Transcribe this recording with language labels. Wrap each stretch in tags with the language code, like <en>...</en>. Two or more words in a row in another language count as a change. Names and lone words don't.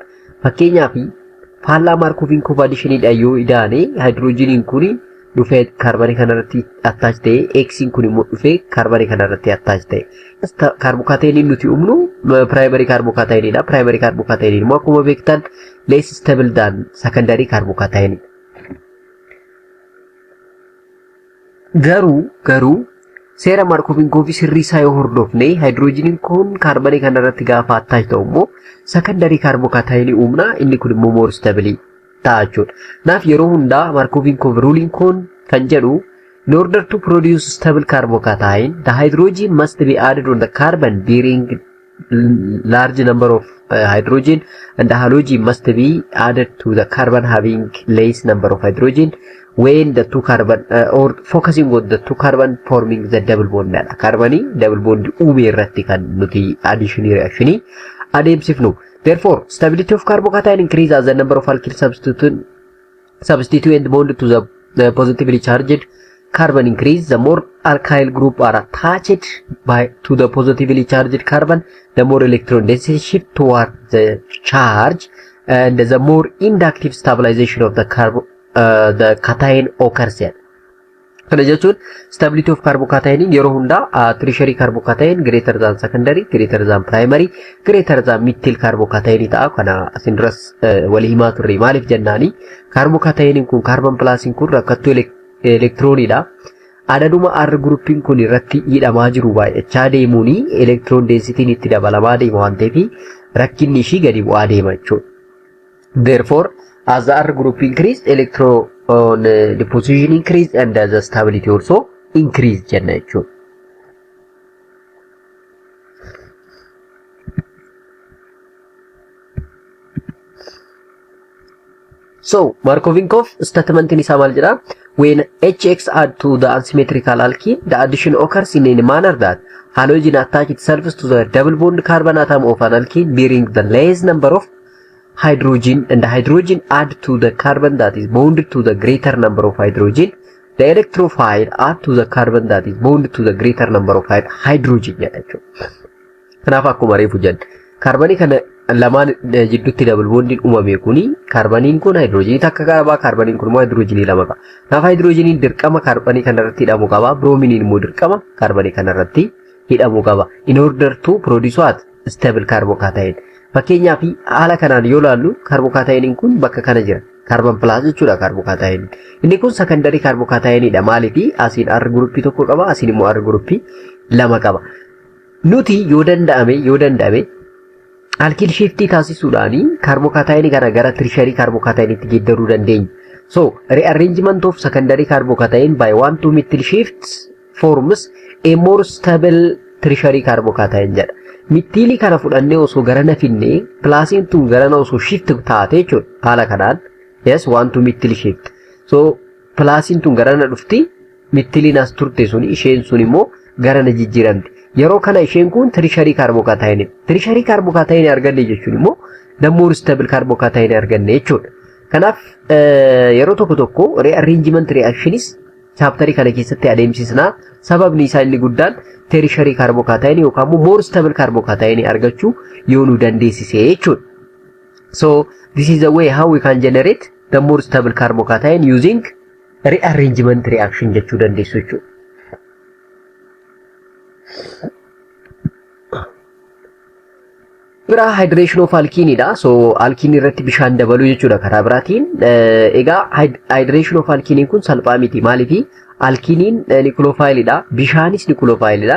<om>Fakkeenyaaf faallaa Markov-Vinkoff additionidha yoo idaane hydrogeniin kuni dhufee kaarbanii kanarratti attach ta'e X'n kun immoo dhufee kaarbanii kanarratti attach ta'e. Carbocation nuti uumnu</om> <en>primary carbocation</en> <om>dha. Primary carbocation immoo akkuma beektan</om> <en>less stable than secondary carbocation.</en> <om>Garuu seera Markov sirrii isaa yoo hordofne hydrogeniin kun kaarbanii kanarratti gaafa attach ta'u immoo secondary carbocatayinii uumna inni kun immoo</om> <en>more stable</en> <om>ta'a jechuudha. Naaf yeroo hundaa</om> <en>Markov ruling</en> <om>kun kan jedhu</om> <en>in order to produce stable carbocation the hydrogen must be added on the carbon bearing large number of hydrogen and the halogen must be added to the carbon having less number of hydrogen when the two carbon or focusing on the two carbon forming the double bond dha. Carbon double bond</en> <om>uume irratti kan nuti</om> <en>addition reaction</en> <om>adeemsifnu.</om> <en>Therefore stability of carbocation increase as the number of alkyl substituent bond to the positively charged carbon increase. The more alkyl group are attached to the positively charged carbon, the more electron density shift toward the charge and the more inductive stabilization of the cation occurs.</en> <om>Kana jechuun</om> <en>stability of carbocation</en> <om>yeroo hunda</om> <en>tertiary carbocation greater than secondary, greater than primary, greater than methyl carbocation ta'a.</en> <om>Kana asinras walii himaa turre maaliif jennaani carbocation kun</om> <en>carbon plus</en> <om>kun rakkattuu elektiroonidha. Adaduma R groupin kun irratti hidhamaa jiru baay'achaa deemuuni</om> <en>electron density</en> <om>itti dabalamaa deema waan ta'eef rakkinni ishii gadi bu'aa deema jechuudha.</om> <en>Therefore as the R group increase electron deposition increase and the stability also increase</en> <om>jenna jechuudha. So Markov statement in isaa maal jedha?</om> <en>When HX add to the unsymmetrical alkene, the addition occurs in a manner that halogen attach itself to the double bond carbon atom of an alkene bearing the less number of hydrogen and the hydrogen add to the carbon that is bonded to the greater number of hydrogen. The electrophile add to the carbon that is bonded to the greater number of hydrogen.</en> <om>Kanaaf akkuma reefu jedhe kaarbanii kana lamaan jidduutti double bondin uumame kuni kaarbaniin kun hydrogenii takka qaba, kaarbaniin kun immoo hydrogenii lama qaba. Naaf hydrogeniin dirqama kaarbanii kanarratti hidhamuu qaba, brominiin immoo dirqama kaarbanii kanarratti hidhamuu qaba.</om> <en>In order to produce what? Stable carbocation.</en> <om>Fakkeenyaaf haala kanaan yoo ilaallu carbocationin kun bakka kana jira.</om> <en>Carbon plus</en> <om>jechuudha carbocation. Inni kun secondary carbocationidha. Maaliif asiin R groupii tokko qaba, asiin immoo R groupii lama qaba. Nuti yoo danda'ame</om> <en>alkyl shift</en> <om>taasisuudhaani carbocation kana gara</om> <en>tertiary carbocation</en> <om>itti geeddaruu dandeenya.</om> <en>So rearrangement of secondary carbocation by 1,2 methyl shifts forms a more stable tertiary carbocation jedha.</en> <om>Mithili kana fudhannee osoo gara na finne plusiin tun gara na osoo shift taate jechuudha. Haala kanaan</om> <en>yes 1,2 methyl shift.</en> <om>So plusiin tun gara na dhufti mithiliin as turte sun isheen sun immoo gara na jijjiiramti. Yeroo kana isheen kun</om> <en>tertiary carbocation. Tertiary carbocation</en> <om>arganne jechuun immoo</om> <en>the more stable carbocation</en> <om>arganne jechuudha. Kanaaf yeroo tokko rearrangement reactionis chapter kana keessatti adeemsisna. Sababni isaa inni guddaan</om> <en>tertiary carbocation</en> <om>yookaan</om> <en>more stable carbocation</en> <om>argachuu yoo nu dandeessise jechuudha.</om> <en>So this is the way how we can generate the more stable carbocation using rearrangement reaction</en> <om>jechuu dandeessu jechuudha.</om> <en>Bira hydration of alkene dha.</en> <om>So alkene irratti bishaan dabalu jechuudha karaa biraatiin. Egaa</om> <en>hydration of alkene</en> <om>kun salphaa miti. Maaliif alkiniin nucleophile dha, bishaanis nucleophile dha.</om>